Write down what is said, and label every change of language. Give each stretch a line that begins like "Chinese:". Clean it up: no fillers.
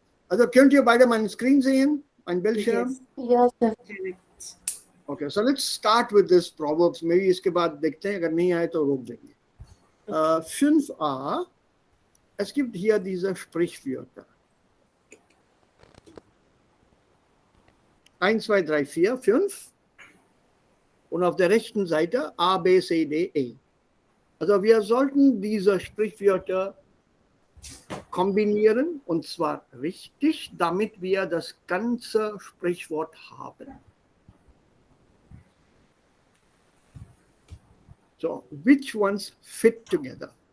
German: Also könnt ihr beide meinen Screen sehen? Mein Bildschirm?
English: Yes, sir. Okay, so let's start with this Proverbs.
Hindi: Maybe इसके बाद देखते हैं, अगर नहीं आए तो रोक देंगे. 5a.
German: Es gibt hier diese Sprichwörter. 1, 2, 3, 4, 5. Und auf der rechten Seite A, B, C, D, E. Also wir sollten diese Sprichwörter kombinieren, und zwar richtig, damit wir das ganze Sprichwort haben.
English: So, which ones fit together?